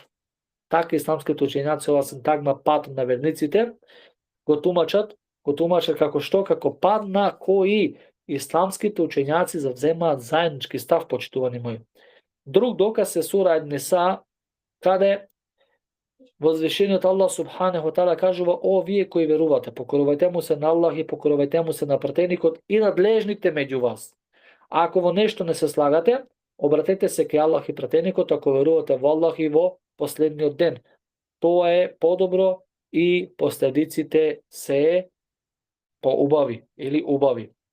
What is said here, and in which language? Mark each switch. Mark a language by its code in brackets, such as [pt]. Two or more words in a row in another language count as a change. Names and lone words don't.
[mk] Така исламските учењаци ова синтагма пат на верниците го тумачат како што? Како пат на кој исламските учењаци завземаат заеднички став, почитувани мои. Друг доказ е сура Ен-Ниса, каде возвишениот Аллах [ar] سبحانه تعالى [mk] кажува: о вие кои верувате, покорувајте му се на Аллах и покорувајте му се на пратеникот и надлежните меѓу вас. Ако во нешто не се слагате, обратете се кај Аллах и пратеникот ако верувате во Аллах и во последниот ден. Тоа е подобро и последиците се поубави или убави.